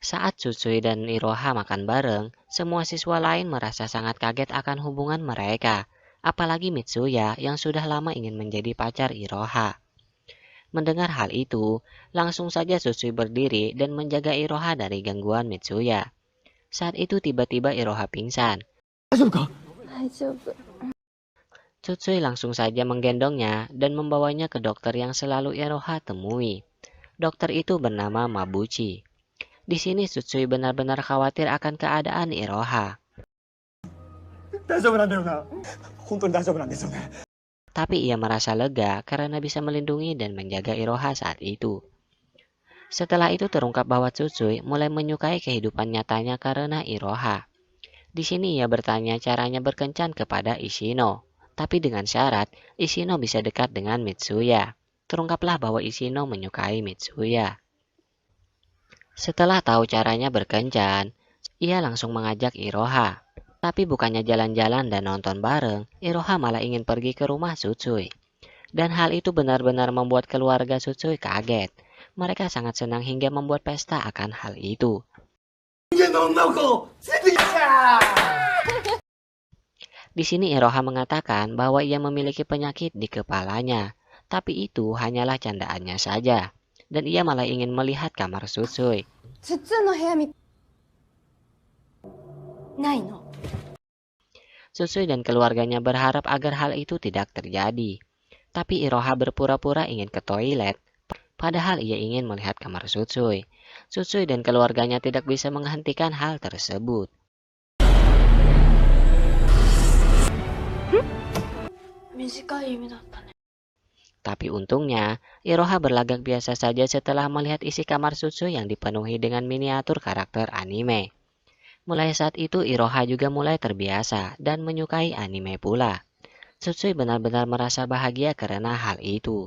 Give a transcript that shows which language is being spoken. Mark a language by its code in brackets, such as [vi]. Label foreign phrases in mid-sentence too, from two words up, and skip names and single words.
[id] Saat Tsutsui dan Iroha makan bareng, semua siswa lain merasa sangat kaget akan hubungan mereka. Apalagi Mitsuya yang sudah lama ingin menjadi pacar Iroha. Mendengar hal itu, langsung saja Tsutsui berdiri dan menjaga Iroha dari gangguan Mitsuya. Saat itu tiba-tiba Iroha pingsan. [ja] 大丈夫か？大丈夫。 [id] Tsutsui langsung saja menggendongnya dan membawanya ke dokter yang selalu Iroha temui. Dokter itu bernama Mabuchi. Di sini Tsutsui benar-benar khawatir akan keadaan Iroha. [ja] 大丈夫なんだよな。本当に大丈夫なんですよね。 [id] Tapi ia merasa lega karena bisa melindungi dan menjaga Iroha saat itu. Setelah itu terungkap bahwa Tsutsui mulai menyukai kehidupan nyatanya karena Iroha. Di sini ia bertanya caranya berkencan kepada Ishino. Tapi dengan syarat, Ishino bisa dekat dengan Mitsuya. Terungkaplah bahwa Ishino menyukai Mitsuya. Setelah tahu caranya berkencan, ia langsung mengajak Iroha. Tapi bukannya jalan-jalan dan nonton bareng, Iroha malah ingin pergi ke rumah Tsutsui. Dan hal itu benar-benar membuat keluarga Tsutsui kaget. Mereka sangat senang hingga membuat pesta akan hal itu. [ja] 人間の女の子連れてきた。 [id] Di sini Iroha mengatakan bahwa ia memiliki penyakit di kepalanya. Tapi itu hanyalah candaannya saja. Dan ia malah ingin melihat kamar Tsutsui. [ja] 普通の部屋みないの。 [id] Tsutsui dan keluarganya berharap agar hal itu tidak terjadi. Tapi Iroha berpura-pura ingin ke toilet, padahal ia ingin melihat kamar Tsutsui. Tsutsui dan keluarganya tidak bisa menghentikan hal tersebut. [ja] 短い夢だったね。 [id] Tapi untungnya, Iroha berlagak biasa saja setelah melihat isi kamar Tsutsui yang dipenuhi dengan miniatur karakter anime. Mulai saat itu Iroha juga mulai terbiasa dan menyukai anime pula. Tsutsui benar-benar merasa bahagia karena hal itu.